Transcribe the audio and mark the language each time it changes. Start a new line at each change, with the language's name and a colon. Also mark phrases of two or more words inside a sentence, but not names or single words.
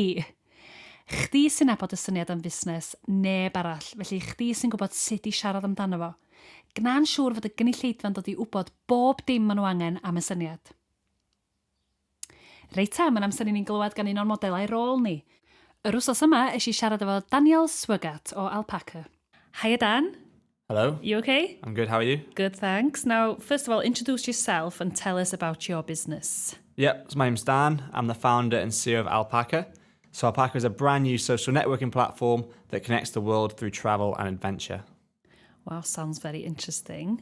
Welsh: Chdi sy'n nabod y syniad am fusnes, neb arall, felly chdi sy'n gwybod sut i siarad amdano fo. Gna'n siŵr fod y gynulleidfa'n dod i wybod bob dim maen nhw angen am y syniad. Reit mae'n amser i ni'n glywed gan un o'r modelau rôl ni. Yr wsos yma eisiau siarad efo Daniel Swigat o Alpaca.
English: Hiya Dan. Hello. You okay? I'm good, how are you? Good, thanks. Now, first of all, introduce yourself and tell us about your business. Yep, so my name's Dan. I'm the founder and CEO of Alpaca. So Alpaca is a brand new social networking platform that connects the world through travel and adventure. Wow, sounds very interesting.